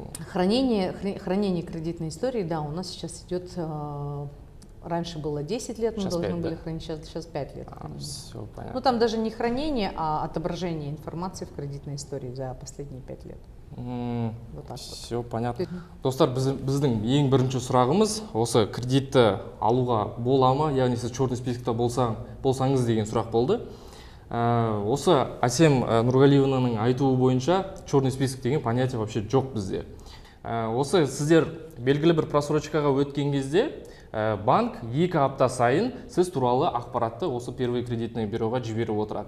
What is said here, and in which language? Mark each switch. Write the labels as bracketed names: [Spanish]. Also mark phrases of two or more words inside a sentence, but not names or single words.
[Russian] Хранение кредитной истории, да, у нас сейчас идет, раньше было 10 лет, мы должны были хранить, сейчас 5 лет. Все понятно. Ну, там даже не хранение, а отображение информации в кредитной истории за последние 5 лет. Вот так Все понятно. [Kazakh] Достар, біздің ең бірінші сұрағымыз осы кредитті алуға бола ма, яғни сіз [Russian] черный спискте [Kazakh] болсаңыз деген сұрақ болды. Осы Асем Нұрғалиевнаның айтуы бойынша [Russian] черный список [Kazakh] деген [Russian] понятие вообще [Kazakh] жоқ бізде. Осы сіздер белгілі бір просрочкаға өткен кезде банк 2 апта сайын сіз туралы ақпаратты осы [Russian] первый кредитный [Kazakh] бюроға жіберіп отырады.